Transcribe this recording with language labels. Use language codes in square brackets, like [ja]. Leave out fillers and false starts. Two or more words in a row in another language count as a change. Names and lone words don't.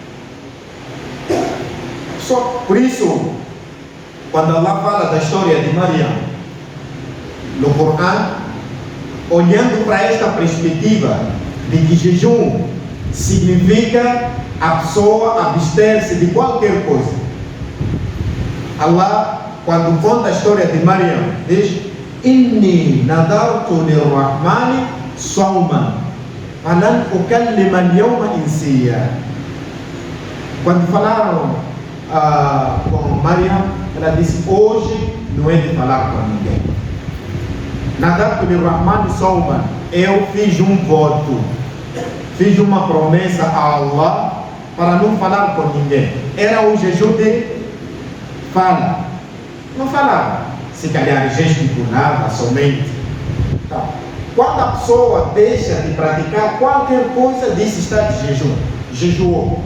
[pt] Só por isso, quando Allah fala da história de Maria no Corão, olhando para esta perspectiva de que jejum significa a pessoa abster-se de qualquer coisa, Allah, quando conta a história de Maria, diz: [ar] إني نذرت للرحمن صوما فلن أكلم اليوم إنسيا. [pt] Quando falaram com Maria, ela disse: hoje não é de falar com ninguém. [ar] نذرت للرحمن صوما, [pt] eu fiz um voto, fiz uma promessa a Allah para não falar com ninguém. Era o jejum de fala, não falava, se calhar gesticulava somente. Então, quando a pessoa deixa de praticar qualquer coisa, diz está de jejum, jejuou.